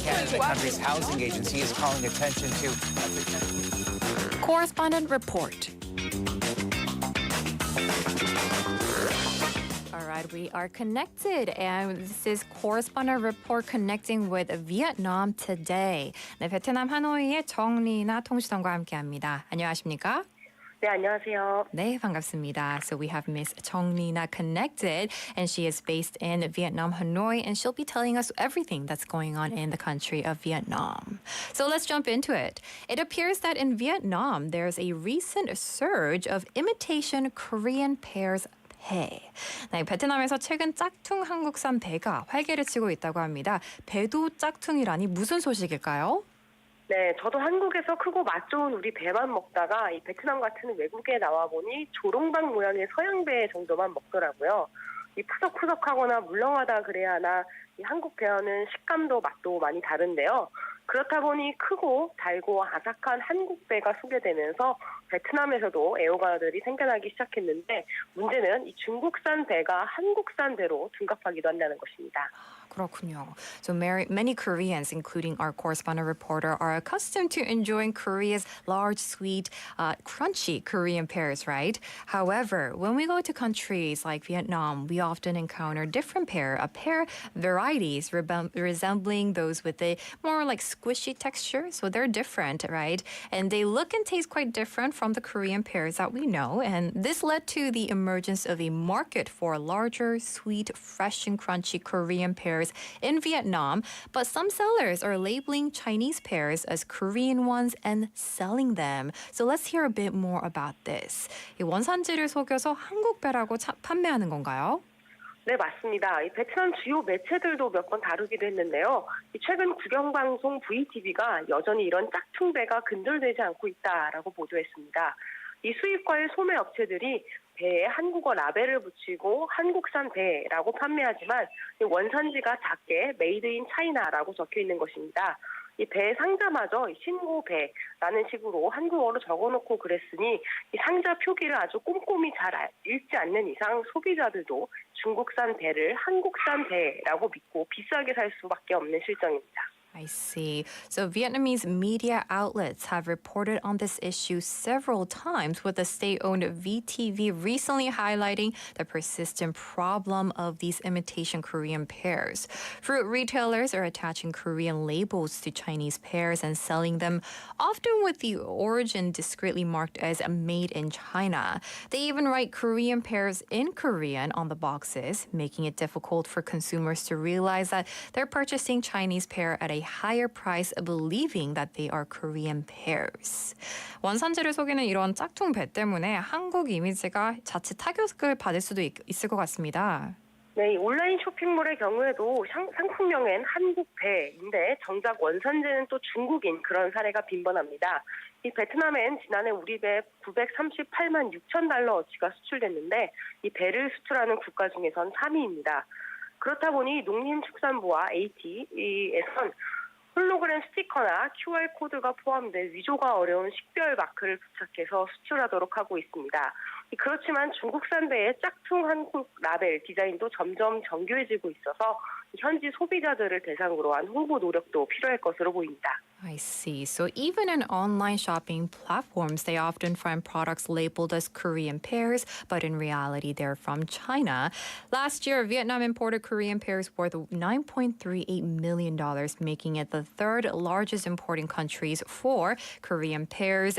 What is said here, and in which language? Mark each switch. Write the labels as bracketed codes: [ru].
[en] The country's housing agency is calling attention to Correspondent Report. All right, we are connected, and this is Correspondent Report connecting with Vietnam today. [ko] 네, 베트남 하노이의 정리나 통신원과 함께합니다. 안녕하십니까? 네, 안녕하세요. 네, 반갑습니다. [en] So we have Miss Chong Nina connected, and she is based in Vietnam, Hanoi, and she'll be telling us everything that's going on in the country of Vietnam. So let's jump into it. It appears that in Vietnam, there's a recent surge of imitation Korean pears 배. [ko] 네, 베트남에서 최근 짝퉁 한국산 배가 활개를 치고 있다고 합니다. 배도 짝퉁이라니 무슨 소식일까요? 네, 저도 한국에서 크고 맛 좋은 우리 배만 먹다가 이 베트남 같은 외국에 나와 보니 조롱박 모양의 서양배 정도만 먹더라고요. 이 푸석푸석하거나 물렁하다 그래야 하나 이 한국 배어는 식감도 맛도 많이 다른데요. 그렇다 보니 크고 달고 아삭한 한국 배가 소개되면서 베트남에서도 애호가들이 생겨나기 시작했는데 문제는 이 중국산 배가 한국산 배로 둔갑하기도 한다는 것입니다. 그렇군요. [en] So many Koreans, including our correspondent reporter, are accustomed to enjoying Korea's large, sweet, crunchy Korean pears, right? However, when we go to countries like Vietnam, we often encounter different pear varieties resembling those with a more like squishy texture. So they're different, right? And they look and taste quite different from the Korean pears that we know. And this led to the emergence of a market for larger, sweet, fresh, and crunchy Korean pears in Vietnam, but some sellers are labeling Chinese pears as Korean ones and selling them. So let's hear a bit more about this. [ko] 이 원산지를 속여서 한국 배라고 판매하는 건가요? 네, 맞습니다. 이 베트남 주요 매체들도 몇 번 다루기도 했는데요. 최근 국영방송 VTV가 여전히 이런 짝퉁배가 근절되지 않고 있다라고 보도했습니다. 이 수입과의 소매 업체들이 배에 한국어 라벨을 붙이고 한국산 배라고 판매하지만 원산지가 작게 메이드 인 차이나라고 적혀 있는 것입니다. 이 배 상자마저 신고 배라는 식으로 한국어로 적어놓고 그랬으니 이 상자 표기를 아주 꼼꼼히 잘 읽지 않는 이상 소비자들도 중국산 배를 한국산 배라고 믿고 비싸게 살 수밖에 없는 실정입니다. [en] I see. So Vietnamese media outlets have reported on this issue several times, with the state-owned VTV recently highlighting the persistent problem of these imitation Korean pears. Fruit retailers are attaching Korean labels to Chinese pears and selling them, often with the origin discreetly marked as made in China. They even write Korean pears in Korean on the boxes, making it difficult for consumers to realize that they're purchasing Chinese pear at a higher price, believing that they are Korean pears. [ko] 원산지를 속이는 이런 짝퉁 배 때문에 한국 이미지가 자칫 타격을 받을 수도 있을 것 같습니다. 네, 온라인 쇼핑몰의 경우에도 상품명엔 한국 배인데 정작 원산지는 또 중국인 그런 사례가 빈번합니다. 이 베트남엔 지난해 우리 배 938만 6천 달러어치가 수출됐는데 이 배를 수출하는 국가 중에선 3위입니다. 그렇다 보니 농림축산부와 AT에선 홀로그램 스티커나 QR코드가 포함된 위조가 어려운 식별 마크를 부착해서 수출하도록 하고 있습니다. 그렇지만 중국산 배의 짝퉁 한국 라벨 디자인도 점점 정교해지고 있어서 현지 소비자들을 대상으로 한 홍보 노력도 필요할 것으로 보입니다. [en] I see. So even in online shopping platforms, they often find products labeled as Korean pears, but in reality, they're from China. Last year, Vietnam imported Korean pears worth $9.38 million, making it the third largest importing countries for Korean pears.